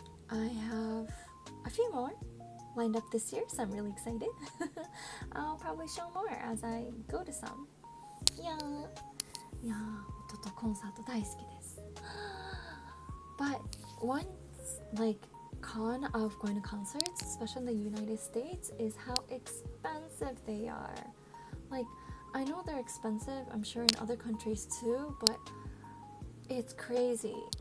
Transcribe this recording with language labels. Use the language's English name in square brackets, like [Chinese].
[English] I have a few more lined up this year, so I'm really excited. I'll probably show more as I go to some. Yeah. [Japanese] 音とコンサート大好きです. [English] But one like con of going to concerts, especially in the United States, is how expensive they are. Like, I know they're expensive, I'm sure in other countries too, but it's crazy.